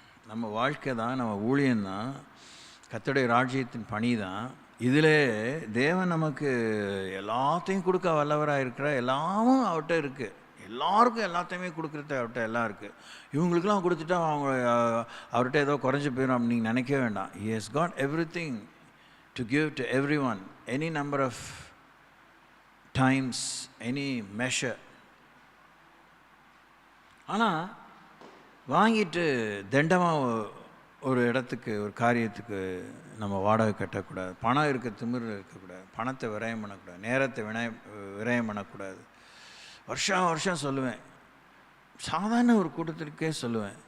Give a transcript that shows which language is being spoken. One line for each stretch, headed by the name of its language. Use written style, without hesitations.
Tamil: நம்ம வாழ்க்கை தான், நம்ம ஊழியந்தான், கர்த்தருடைய ராஜ்யத்தின் பணி தான். இதில் தேவன் நமக்கு எல்லாத்தையும் கொடுக்க வல்லவராக இருக்கிற எல்லாமும் அவர்கிட்ட இருக்குது. எல்லாருக்கும் எல்லாத்தையுமே கொடுக்குறது அவர்கிட்ட எல்லாம் இருக்குது. இவங்களுக்கெல்லாம் கொடுத்துட்டா அவங்க அவர்கிட்ட ஏதோ குறைஞ்சி போயிடும் அப்படின்னு நீங்கள் நினைக்கவே வேண்டாம்.
English: He has got everything to give to everyone, any number of times, any measure.
Tamil: ஆனால் வாங்கிட்டு தண்டமாக ஒரு இடத்துக்கு ஒரு காரியத்துக்கு நம்ம வாடகை கட்டக்கூடாது. பணம் இருக்க திமிர் இருக்கக்கூடாது. பணத்தை விரயம் பண்ணக்கூடாது. நேரத்தை விரயம் பண்ணக்கூடாது. வருஷம் சொல்லுவேன். சாதாரண ஒரு கூட்டத்திற்கே சொல்லுவேன்.